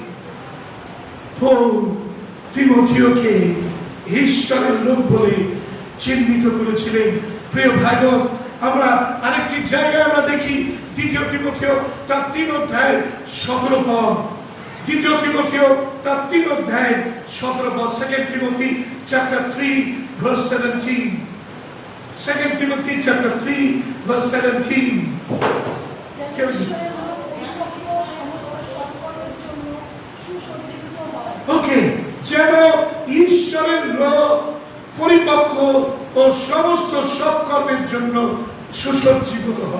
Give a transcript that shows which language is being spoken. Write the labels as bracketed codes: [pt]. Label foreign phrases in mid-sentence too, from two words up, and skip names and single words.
[bn] তিমথিওকে ঈশ্বরের লোক বলে চিহ্নিত করেছিলেন। প্রিয় ভাই বোন, আমরা আরেকটি জায়গায় আমরা দেখি 2 তিমথিও তার 3 অধ্যায় 17 পদ। 2 তিমথিও তার 3 অধ্যায় 17 পদ। [en] 2 Timothy chapter 3 verse 17. 2 Timothy chapter 3 verse 17. [bn] ওকে, যেন ঈশ্বরের লোক পরিপক্ক ও সমস্ত সৎকর্মের জন্য সুসজ্জিত হয়।